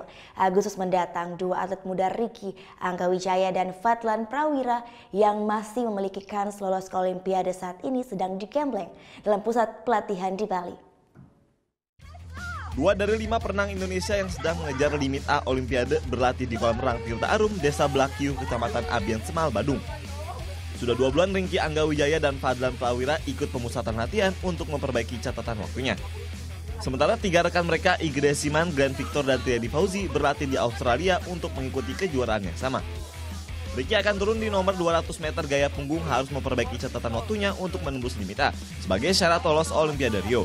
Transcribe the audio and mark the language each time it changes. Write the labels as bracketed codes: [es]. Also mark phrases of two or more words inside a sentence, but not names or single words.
[id] Agustus mendatang, 2 atlet muda Ricky Anggawijaya dan Fadlan Prawira yang masih memiliki kans lolos ke Olimpiade saat ini sedang digembleng dalam pusat pelatihan di Bali. 2 dari 5 perenang Indonesia yang sedang mengejar limit A Olimpiade berlatih di kolam renang Tirta Arum, Desa Blakiung, Kecamatan Abian Semal, Badung. Sudah 2 bulan Ricky Anggawijaya dan Fadlan Prawira ikut pemusatan latihan untuk memperbaiki catatan waktunya. Sementara 3 rekan mereka, Igede Siman, Glenn Victor, dan Triadi Fauzi berlatih di Australia untuk mengikuti kejuaraan yang sama. Ricky akan turun di nomor 200 meter gaya punggung, harus memperbaiki catatan waktunya untuk menembus limit A sebagai syarat lolos Olimpiade Rio.